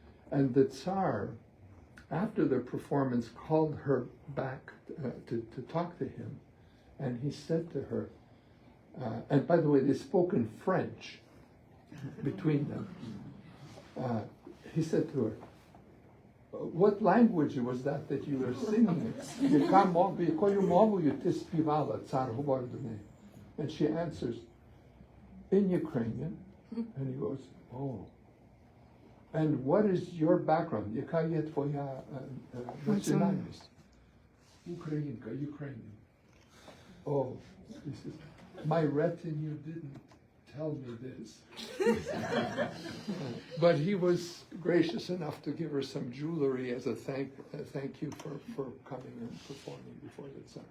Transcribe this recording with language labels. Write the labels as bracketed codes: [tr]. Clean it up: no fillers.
[en] And the Tsar, after the performance, called her back to talk to him. And he said to her, and by the way, they spoke in French between them. He said to her, what language was that you were singing? [uk] Якою мовою ти співала, цар говорить до неї? [en] And she answers, in Ukrainian. And he goes, oh. And what is your background? [uk] Яка є твоя національність? [en] Українка, Ukrainian. Oh, he says, my retinue didn't tell me this. But he was gracious enough to give her some jewelry as a thank you for coming and performing before the Tsar.